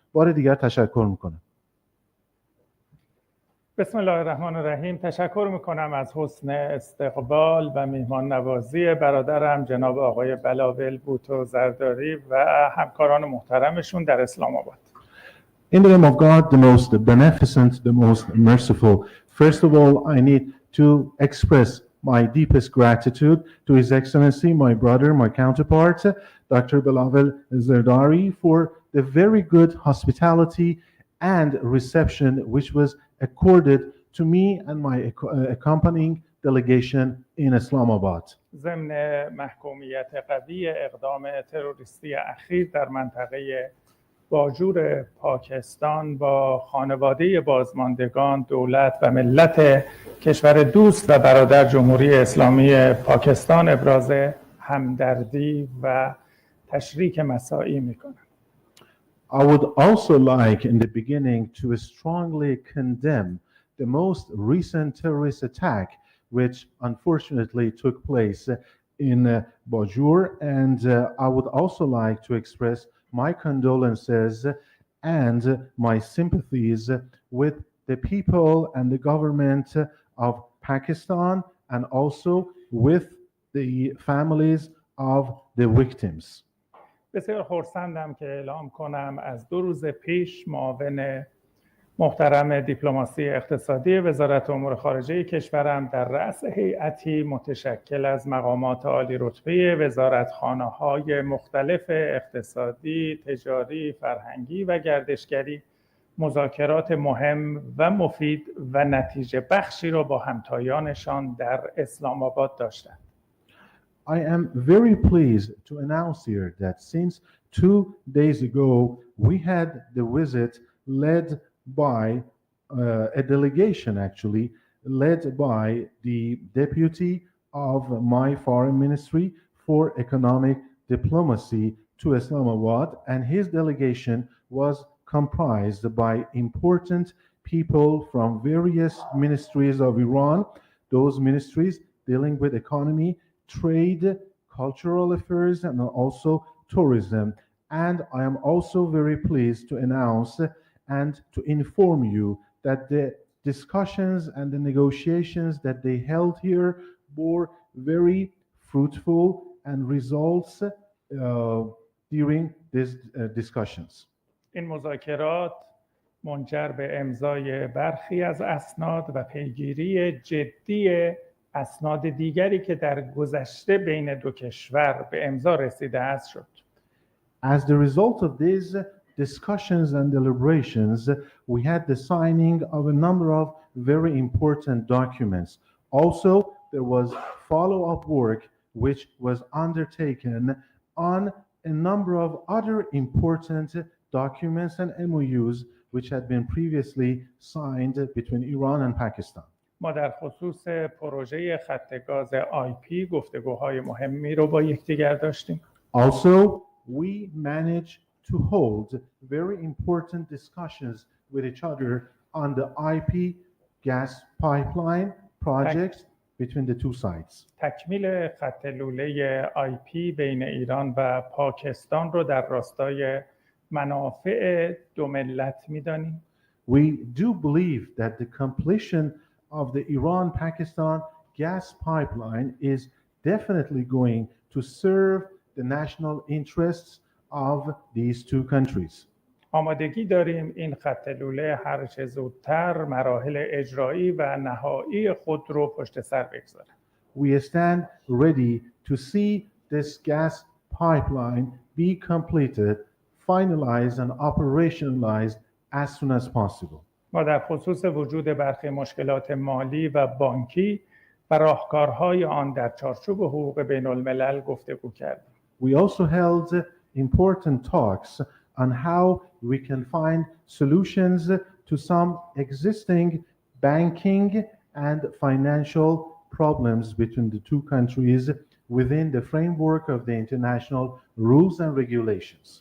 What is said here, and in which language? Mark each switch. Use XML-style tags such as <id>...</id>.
<fa>بار دیگر تشکر میکنم.</fa> <ar>بسم الله الرحمن الرحیم.</ar> <fa>تشکر میکنم از حسن استقبال و میهمان نوازی برادرم جناب آقای بلاول بوتو زرداری و همکاران محترمشون در اسلام آباد.</fa> <en>In the name of God, the most beneficent, the most merciful, first of all, I need to express my deepest gratitude to His Excellency, my brother, my counterpart, Dr. Bilawal Zardari, for the very good hospitality and reception which was accorded to me and my accompanying delegation in Islamabad.</en> <fa>ضمن محکومیت قوی اقدام تروریستی اخیر در منطقه باجور پاکستان با خانواده بازماندگان، دولت و ملت کشور دوست و برادر جمهوری اسلامی پاکستان ابراز همدردی و تشریک مساعی میکنم.</fa> <en>I would also like in the beginning to strongly condemn the most recent terrorist attack which unfortunately took place in Bajur, and I would also like to express my condolences and my sympathies with the people and the government of Pakistan and also with the families of the victims.</en> <fa>بسیار خرسندم که اعلام کنم از 2 روز پیش معاون محترم دیپلماسی اقتصادی وزارت امور خارجه کشورم در رأس هیئتی متشکل از مقامات عالی رتبه وزارتخانه‌های مختلف اقتصادی، تجاری، فرهنگی و گردشگری مذاکرات مهم و مفید و نتیجه بخشی را با همتایانشان در اسلام آباد داشتند.</fa> <en>I am very pleased to announce here that since 2 days ago we had the visit led by a delegation actually led by the deputy of my foreign ministry for economic diplomacy to Islamabad, and his delegation was comprised by important people from various ministries of Iran, those ministries dealing with economy, trade, cultural affairs, and also tourism. And I am also very pleased to announce and to inform you that the discussions and the negotiations that they held here bore very fruitful and results during these discussions.</en> <fa>این مذاکرات منجر به امضای برخی از اسناد و پیگیری جدی اسناد دیگری که در گذشته بین دو کشور به امضا رسیده است شد.</fa> <en>As the result of these discussions and deliberations, we had the signing of a number of very important documents. Also, there was follow-up work which was undertaken on a number of other important documents and MOUs which had been previously signed between Iran and Pakistan.</en> <fa>ما در خصوص پروژه خط گاز آیپی گفتگوهای مهمی رو با یکدیگر داشتیم.</fa> <en>Also, we managed to hold very important discussions with each other on the IP gas pipeline projects between the two sides.</en> <fa>تکمیل خط لوله IP بین ایران و پاکستان رو در راستای منافع دو ملت می‌دانیم.</fa> <en>We do believe that the completion of the Iran-Pakistan gas pipeline is definitely going to serve the national interests of these two countries.</en> <fa>آمادگی داریم این خط لوله هر چه زودتر مراحل اجرایی و نهایی خود رو پشت سر بگذارد.</fa> <en>We stand ready to see this gas pipeline be completed, finalized and operationalized as soon as possible.</en> <fa>ما در خصوص وجود برخی مشکلات مالی و بانکی و راهکارهای آن در چارچوب حقوق بین الملل گفتگو کردیم.</fa> <en>We also held important talks on how we can find solutions to some existing banking and financial problems between the two countries within the framework of the international rules and regulations.</en>